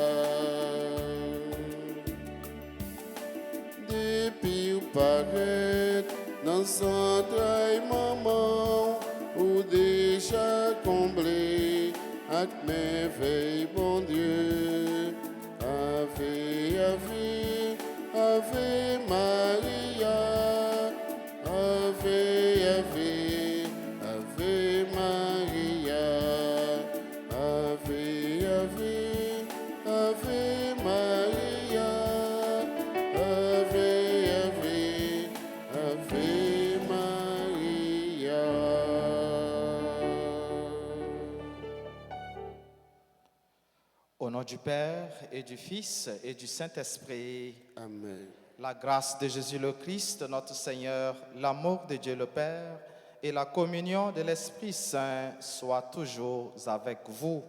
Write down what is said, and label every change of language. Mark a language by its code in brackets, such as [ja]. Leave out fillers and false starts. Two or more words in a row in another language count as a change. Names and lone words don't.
[fr] Depuis ou paraît dans son trail maman, ou déjà comblé avec merveille, bon Dieu. [la] Ave, Ave, Ave Maria, Ave, Ave, Ave Maria, Ave, Ave, Ave Maria, Ave, Ave, Ave Maria. [fr] Au nom du Père et du Fils et du Saint-Esprit, Amen. la grâce de Jésus le Christ, notre Seigneur, l'amour de Dieu le Père et la communion de l'Esprit Saint soient toujours avec vous.